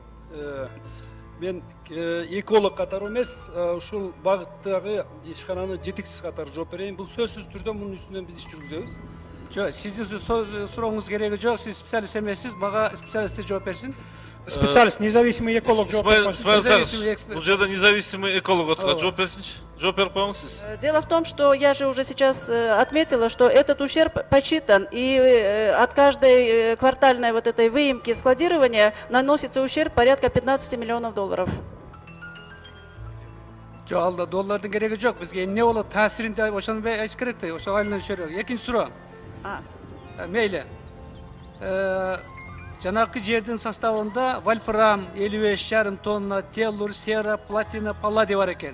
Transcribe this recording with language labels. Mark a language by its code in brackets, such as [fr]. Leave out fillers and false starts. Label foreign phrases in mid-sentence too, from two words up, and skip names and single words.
[ky] Мен эколог катары эмес, ушул багыттагы ишкананын жетекчиси катары жооп берейин. Бул сөзсүз түрдө мунун үстүнөн биз иш жүргүзөбүз. Жок, сиздин сурооңуз кереги жок, сиз специалист эмессиз, мага специалисттер жооп берсин. Специалист, [ru] независимый эколог [ky] жооп берсин. Бул жерде [ru] независимый эколог [ky] отурат, жооп берсинчи. Жооп берип коюңуз сиз. [ru] Дело в том, что я же уже сейчас отметила, что этот ущерб почитан, и от каждой квартальной вот этой выемки складирования наносится ущерб порядка 15 миллионов долларов. [ky] Жок, алда доллардын кереги жок, бизге эмне болот, таасиринди ошону айтыш керек да, ошого айланып чөйрөк. Экинчи суроо. Мейли. Жанакы жердин составында вольфрам 55,5 тонна, теллур, сера, платина, палладий бар экен.